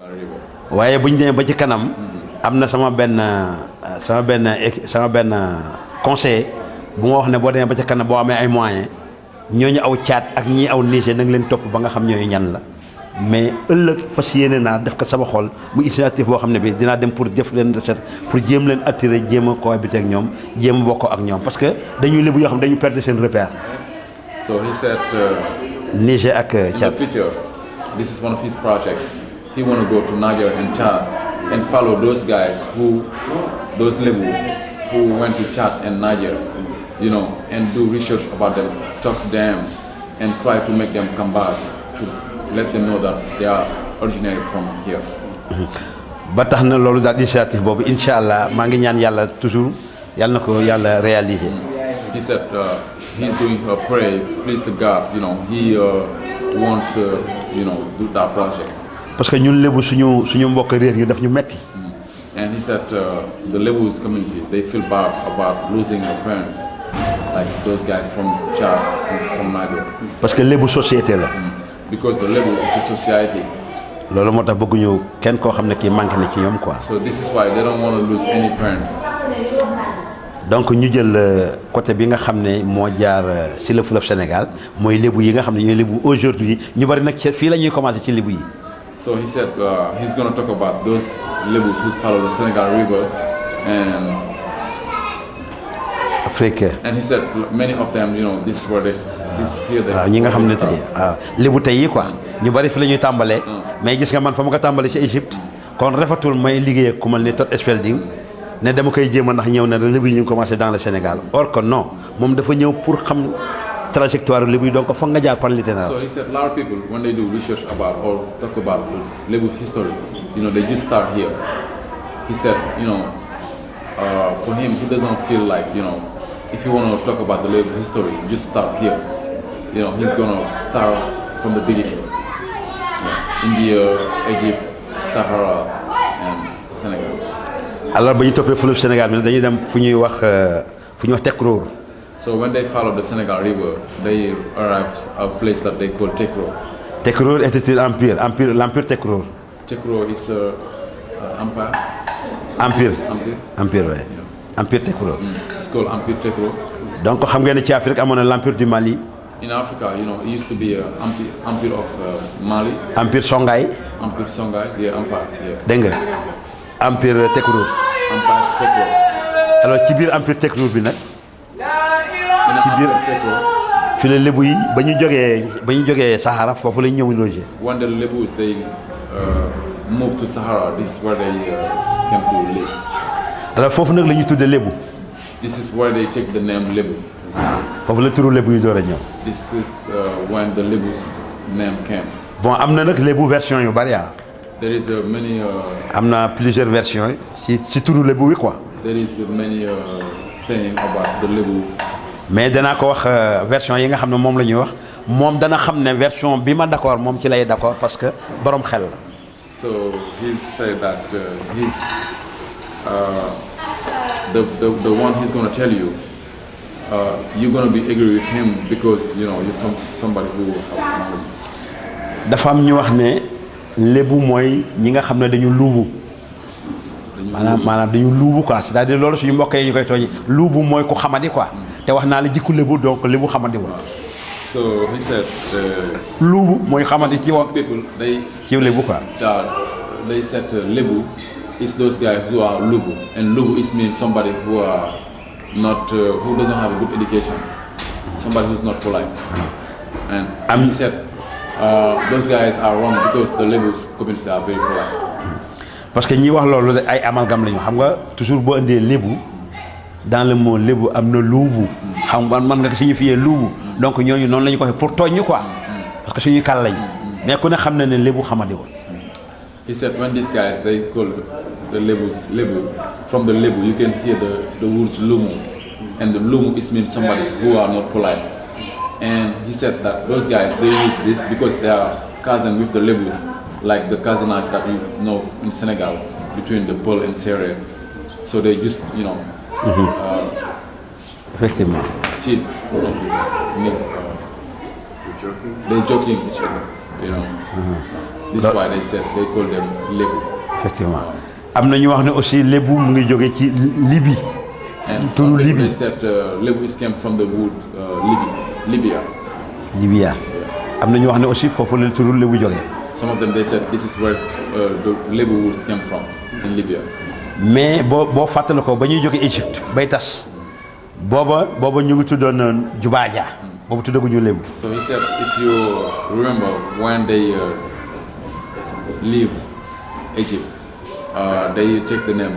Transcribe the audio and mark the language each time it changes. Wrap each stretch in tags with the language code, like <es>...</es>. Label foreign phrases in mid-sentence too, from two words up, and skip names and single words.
<wo>waaye bu ñu demee ba ci kanam am na sama benn conseiller bu ma wax ne boo demee ba ci kanam boo amee ay moyens ñooñu aw Tchad ak ñi aw Niger na nga leen topp ba nga xam ñooñu ñan la mais ëllëg fas yéene naa def ko sama xol mu initiative boo xam ne bi dinaa dem pour def leen recherche pour jéem leen attirer jéem a cohabiter ak ñoom jéem a bokkoo ak ñoom</wo> <fr>parce que</fr> <wo>dañuy lébu yoo xam dañu perdre seen repère.</wo> <en>So he said</en> <wo>Niger ak Tchad.</wo> <en>In the future, this is one of his projects. He want to go to Niger and Chad and follow those guys those Lebu who went to Chad and Niger, you know, and do research about them, talk to them, and try to make them come back to let them know that they are originated from here.</en> <wo>ba tax na loolu daal initiative boobu</wo> <ar>إن شاء الله</ar> <wo>maa ngi ñaan yàlla toujours yàlla na ko yàlla réaliser.</wo> <en>He said he's doing a prayer, please to God, you know, he wants to, you know, do that project.</en> <fr>parce que</fr> <wo>ñun lébu suñu mbokk réer ñu daf ñu metti.</wo> <en>And he said the Lebus community, they feel bad about losing their parents, like those guys from Chad and from Niger.</en> <fr>parce que</fr> <wo>lébu société la.</wo> <en>Because the Lebu is a society.</en> <wo>loolu moo tax bëgguñu kenn koo xam ne kii manqué na ci ñoom quoi.</wo> <en>So this is why they don't want to lose any parents.</en> <wo>donc ñu jël côté bi nga xam ne moo jaar ci</wo> <fr>le fleuve Sénégal</fr> <wo>mooy lébu yi nga xam ne ñooy lébu aujourd'hui ñu bari nag ci fii la ñuy commencé ci lébu yi.</wo> <en>So he said he's going to talk about those Lebus who follow the Senegal River and Afrique. And he said many of them, you know, this is where they disappear.</en> <wo>waaw ñi nga xam ne tey waaw lébu tey yi quoi ñu bari fi la ñuy tàmbalee. mais gis nga man fa ma ko tàmbalee ci Égypte. kon rafetul may liggéey ak ku mel ni tot Spedding ne dama koy jéem a ndax ñëw na lébu yi ñu ngi</wo> <fr>commencé dans le Sénégal or que non</fr> <wo>moom dafa ñëw pour xam trajectoire lébu yi donc foog nga jaar</wo> <fr>par l'itinéraire.</fr> <en>So he said a lot of people when they do research about or talk about Lebu history, you know, they just start here. He said, you know, for him he doesn't feel like, you know, if you want to talk about the Lebu history, just start here. You know, he's gonna start from the beginning. Yeah. India, Egypt, Sahara, and Senegal.</en> <wo>alors ba ñu toppee fleuve Sénégal bi dañuy dem fu ñuy wax Tekroor.</wo> <en>So when they follow the Senegal River, they arrive at a place that they call Tekroor.</en> <fr>Tekroor était l'empire Tekroor.</fr> <en>Tekroor is empire.</en> <fr>Empire, ouais. Yeah. Empire Tekroor.</fr> <en>It's called Empire Tekroor.</en> <wo>donc xam ngeen ne ci Afrique amoon na</wo> <fr>l'empire du Mali.</fr> <en>In Africa, you know, it used to be empire of Mali. Empire Songhai. Empire Songhai, yeah, empire, yeah.</en> <wo>dégg nga empire Tekroor. Empire Tekroor. alors ci biir empire Tekroor bi nag. ci biir fi la lébu yi ba ñu jógee Sahara foofu la ñu ñëw logé.</wo> <en>When the Lebus they moved to Sahara, this is where they came to live.</en> <wo>alors foofu nag la ñu tuddee lébu.</wo> <en>This is where they take the name Lebu.</en> <wo>foofu la turu lébu yi door a ñëw.</wo> <en>This is when the Lebu's name came.</en> <wo>bon am na nag lébu version yu bari ah.</wo> <en>There is many.</en> <wo>am na</wo> <fr>plusieurs versions</fr> <wo>ci turu lébu wi quoi.</wo> <en>There is many saying about the Lebu.</en> <wo>mais danaa ko wax version yi nga xam ne moom la ñuy wax moom dana xam ne version bi ma d'accord moom ci lay d'accord</wo> <fr>parce que</fr> <wo>borom xel la.</wo> <en>So he said that the one he's gonna tell you, you're gonna be agree with him because you know you're somebody who have knowledge.</en> <wo>dafa am ñu wax ne lébu mooy ñi nga xam ne dañu luubu. maanaam dañu luubu</wo> <fr>quoi c'est-à-dire</fr> <wo>loolu suñu mbokk yi ñu koy tooñi luubu mooy ku xamadi quoi te wax naa la jikku lébu donc lébu xamadiwul.</wo> <en>So he said.</en> <wo>luubu mooy xamadi ci wax.</wo> <en>People they.</en> <wo>ci lébu quoi.</wo> <en>They said Lebu is those guys who are lubu, and lubu is mean somebody who are not who doesn't have a good education, somebody who's not polite. And he said those guys are wrong because the Lebus community are very polite.</en> <fr>parce que</fr> <wo>ñi wax loolu ay amalgame lañu xam nga toujours boo indee lébu</wo> <fr>dans le mot</fr> <wo>lébu am na luubu. xam nga mën nga ko signifier luubu donc ñooñu noonu la ñu ko waxee pour tooñ ñu quoi</wo> <fr>parce que</fr> <wo>suñuy kàll lañu mais ku ne xam na ne lébu xamadiwul.</wo> <en>He said when these guys they call the Lebus Lebu, from the Lebu you can hear the words lumu, and the lumu is mean somebody who are not polite. And he said that those guys they use this because they are cousin with the Lebus, like the cousinage that you know in Senegal between the Peul and Serer. So they just you know. effectivement. Cheat. They're joking each other, you know. This is why they said they call them Lebu.</en> <wo>Effectivement am na ñu wax ne aussi lébu mu ngi jóge ci Libye.</wo> <en>And turu some people Libye. they said Lebu came from the wood Libya.</en> <wo>Libya am na ñu wax ne aussi foofu la turu lébu jógee.</wo> <en>Some of them they said this is where the Lebu woods came from in Libya.</en> <wo>mais boo fàttali ko ba ñuy jóge Égypte bay tas booba ñu ngi tuddoon Jubaaja boobu tuddaguñu lébu.</wo> <en>So he said if you remember when they leave Egypt, they take the name</en>